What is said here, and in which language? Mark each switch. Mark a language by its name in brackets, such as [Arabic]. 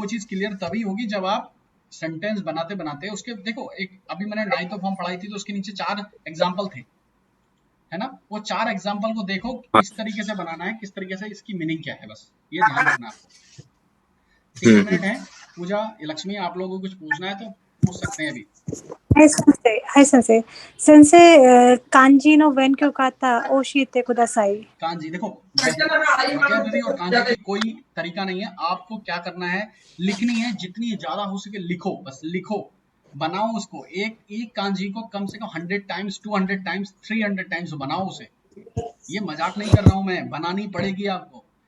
[Hindi] वो चीज क्लियर तभी होगी जब आप सेंटेंस बनाते बनाते उसके, देखो एक अभी मैंने 9th फॉर्म पढ़ाई थी तो उसके नीचे 4 एग्जाम्पल थे, है ना, वो 4 एग्जाम्पल को देखो हाँ, किस तरीके से बनाना है, किस तरीके से इसकी मीनिंग क्या है, बस ये ध्यान रखना आपको। 3 हम्म, मिनट है। पूजा, लक्ष्मी, आप लोगों को कुछ पूछना है तो पूछ सकते हैं अभी। [Japanese] はい、先生。はい、先生。先生、漢字の勉強方教えてください。 [Hindi] कांजी देखो, वोकैबुलरी और कांजी की कोई तरीका नहीं है। आपको क्या करना है, लिखनी है, जितनी ज्यादा हो सके लिखो, बस लिखो, बनाओ उसको। एक एक कांजी को कम से कम 100 टाइम्स, 200 टाइम्स, 300 टाइम्स बनाओ उसे। ये मजाक नहीं कर रहा हूं मैं, बनानी पड़ेगी आपको।